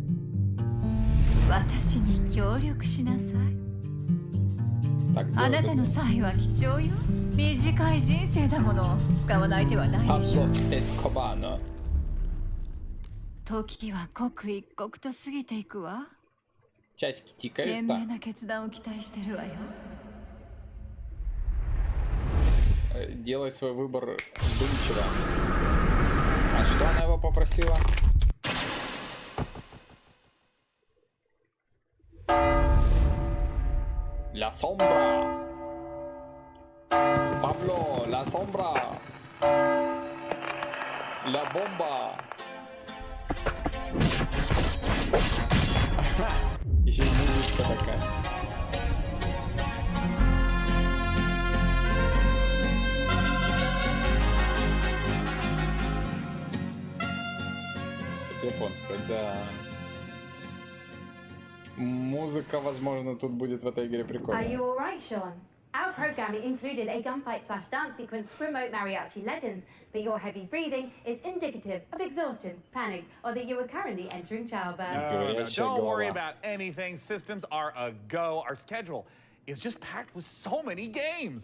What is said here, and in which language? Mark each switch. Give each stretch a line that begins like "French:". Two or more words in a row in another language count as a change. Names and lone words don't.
Japanese: 私に協力しなさい。あなたの才は貴重よ。短い人生だもの。使わない手はないでしょう。時は刻一刻と過ぎていくわ。
Russian: Часики
Japanese: 賢
Russian: тикают.
Japanese: 明な決断を期待してるわよ。
Russian: Делай свой выбор вдумчиво. А что она его попросила?
Spanish: La sombra. Pablo, la sombra. La bomba.
Russian: Еще и музычка такая. Это японская, да. Музыка, возможно, тут будет в этой игре
English: Are
Russian: прикольная.
English: you alright, Sean? Our programming included a gunfight/dance sequence to promote mariachi legends, but your heavy breathing is indicative of exhaustion, panic, or that you are currently entering childbirth. No, don't worry about anything. Systems are a go. Our schedule is just packed with so many games.